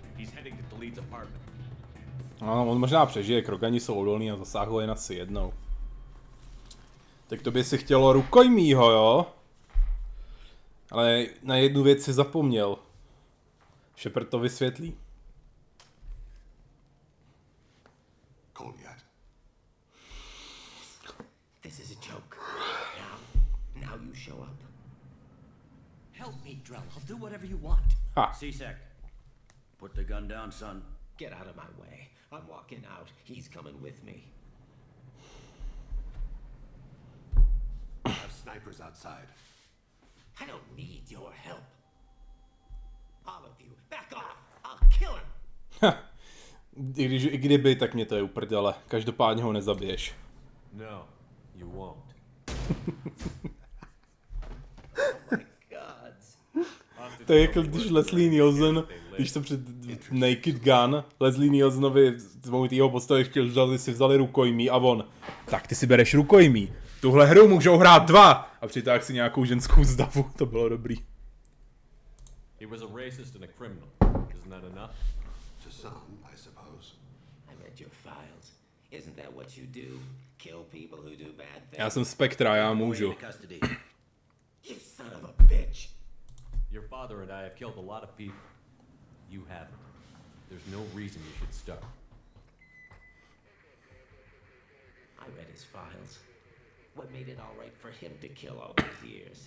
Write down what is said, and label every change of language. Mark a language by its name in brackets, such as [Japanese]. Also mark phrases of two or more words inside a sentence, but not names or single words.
[Czech] No, on možná přežije, krogani jsou odolní a zasáhlo jen asi jednou. Tak to by si chtělo rukojmího, jo? Ale na jednu věc si zapomněl. Shepard to vysvětlí. [English] This is a joke. Now you show up. Help me, Drell. I'll do whatever you want. C-Sec. Put the gun down, son. Get out of my way. I'm walking out. He's coming with me. I have snipers outside. I don't need your help. All of you, back off. I'll kill him. [Czech] I kdyby, tak mě to je uprdele. Každopádně ho nezabiješ. [English] No, you won't. [Czech] To je jako když Leslie Nielsen, když to před Naked Gun, Leslie Nielsenovi z jeho postavy chtěl, si vzali rukojmí a on, tak ty si bereš rukojmí. Tuhle hru můžou hrát 2 a přitáhl si nějakou ženskou z davu, to bylo dobrý. [English] He was a racist and a criminal. Isn't that enough? To some, I suppose. I read your files. Isn't that what you do? Kill people who do bad things? [Czech] Já jsem Spektra, já můžu. [English] You son of a bitch! Your father and I have killed a lot of people. You haven't. There's no reason you should start. I read his files. What made it all right for him to kill all those years?